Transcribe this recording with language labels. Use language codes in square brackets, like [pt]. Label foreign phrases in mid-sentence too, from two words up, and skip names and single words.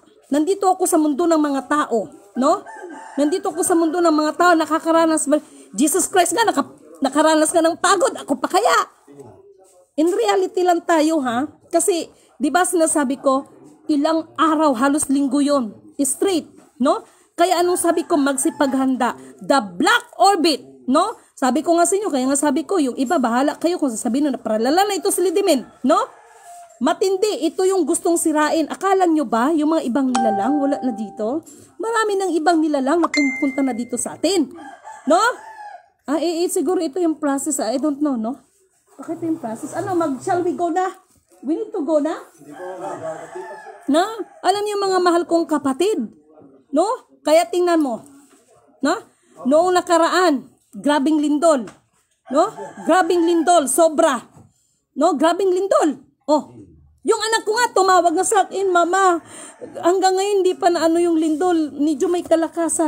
[tl] Nandito ako sa mundo ng mga tao, no? Nandito ako sa mundo ng mga tao, nakakaranas ba? Jesus Christ nga, nakaranas ka ng pagod, ako pa kaya? [en] In reality [tl] lang tayo, ha? Kasi, di ba sinasabi ko, ilang araw, halos linggo yon, straight, no? Kaya anong sabi ko, magsipaghanda. [en] The black orbit, no? [tl] Sabi ko nga sa inyo, kaya nga sabi ko, yung iba, bahala kayo kung sasabihin na paralala na ito si Lidimin, no? Matindi, ito yung gustong sirain. Akala nyo ba, yung mga ibang nilalang, wala na dito? Marami ng ibang nilalang na pupunta na dito sa atin, no? Siguro ito yung process, [en] I don't know, [tl] no? Bakit ito yung process? [en] Shall we go na? We need to go na? [tl] Na? Alam niyo mga mahal kong kapatid, no? Kaya tingnan mo, na? Noong nakaraan, grabing lindol, no? Grabing lindol, sobra, no? Grabing lindol, yung anak ko nga tumawag na sa akin, Mama, hanggang ngayon hindi pa na yung lindol, medyo may kalakasan.